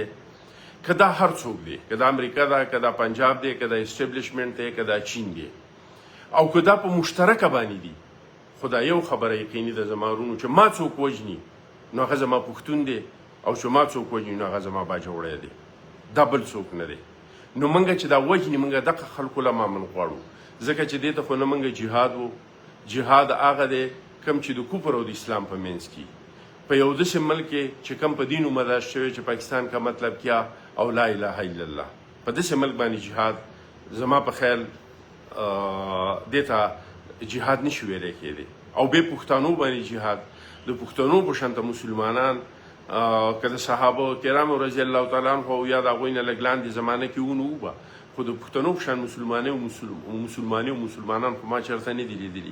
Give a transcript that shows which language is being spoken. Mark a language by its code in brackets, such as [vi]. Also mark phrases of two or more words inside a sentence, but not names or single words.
[ps] که دا هر څوک دی، که دا امریکا ده، که دا پنجاب دی، که دا اسټبلیشمنټ دی، که دا چین دی، او که دا په مشترکه باندې دي، خو دا یو خبره یقیني ده زما ورونو چې ما څوک وژني نو هغه زما پښتون دی، او چې ما څوک وژني نو هغه زما باجوړی دی، دا بل څوک نه دی. نو موږ چې دا وژني، موږ دغه خلکو له امن غواړو، ځکه چې دې ته خو نه موږ جهاد و. جهاد هغه دی کوم چې د کفر او د اسلام په منځ کې په یو داسې ملک کې چې کوم په دین ومدار شوی چې [ur] پاکستان کا مطلب کیا [ps] او [ar] لا اله الا الله، [ps] په داسې ملک باندې جهاد زما په خیال دې ته جهاد نشي ویلی کېدی. او بې پښتنو باندې جهاد، د پښتنو په شانته مسلمانان که د صحابه کرامو [ar] رضی الله تعالی عنهم [ps] یا د هغوی نه لږ لاندې زمانه کې ونه وبه، خو د پښتنو په شان مسلمانۍ او مسلمانان خو ما چېرته نه دي لیدلي.